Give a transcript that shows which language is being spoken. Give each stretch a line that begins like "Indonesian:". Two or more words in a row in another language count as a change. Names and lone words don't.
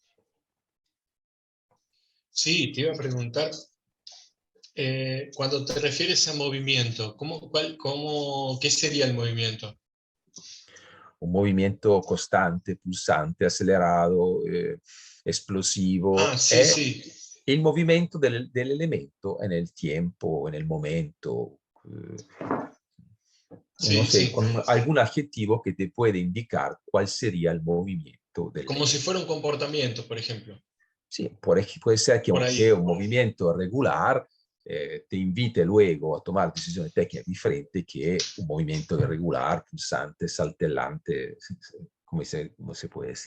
Spanish: Sí, te iba a preguntar, cuando te refieres a movimiento, ¿qué sería el movimiento? Un movimiento constante, pulsante, acelerado, explosivo, Ah, sí,
Italian: è sí, il movimento dell'elemento nel tempo, nel momento.
Spanish: No sí, sé, sí. con algún adjetivo que te puede indicar cuál sería el movimiento del Como si elemento. fuera un comportamiento, por ejemplo. Sí, puede ser Por que un ahí. movimiento regular te invite luego a tomar decisiones técnicas diferentes que un movimiento irregular, pulsante, saltellante, como se puede decir.